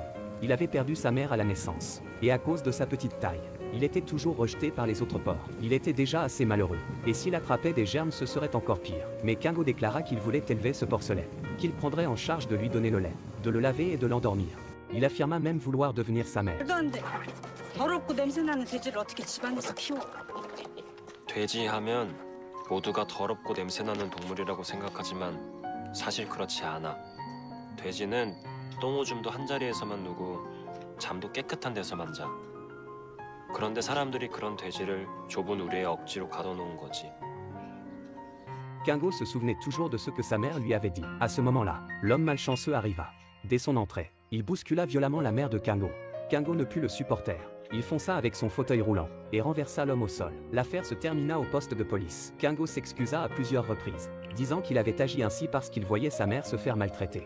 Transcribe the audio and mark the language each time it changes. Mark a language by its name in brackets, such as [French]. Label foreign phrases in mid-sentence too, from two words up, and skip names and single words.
[French] Il avait perdu sa mère à la naissance, et à cause de sa petite taille, il était toujours rejeté par les autres porcs. Il était déjà assez malheureux, et s'il attrapait des germes ce serait encore pire. Mais Kango déclara qu'il voulait élever ce porcelet, qu'il prendrait en charge de lui donner le lait, de le laver et de l'endormir. Il affirma même vouloir devenir sa mère. [Korean] 돼지하면 모두가 더럽고 냄새나는 동물이라고 생각하지만 사실 그렇지 않아. 돼지는 똥오줌도 한 자리에서만 누고 잠도 깨끗한 데서만 자. 그런데 사람들이 그런 돼지를 좁은 우리에 억지로 가둬놓은 거지. [French] Kango se souvenait toujours de ce que sa mère lui avait dit. À ce moment-là, l'homme malchanceux arriva. Dès son entrée, il bouscula violemment la mère de Kango. Kango ne put le supporter. Il fonça avec son fauteuil roulant et renversa l'homme au sol. L'affaire se termina au poste de police. Kango s'excusa à plusieurs reprises, disant qu'il avait agi ainsi parce qu'il voyait sa mère se faire maltraiter.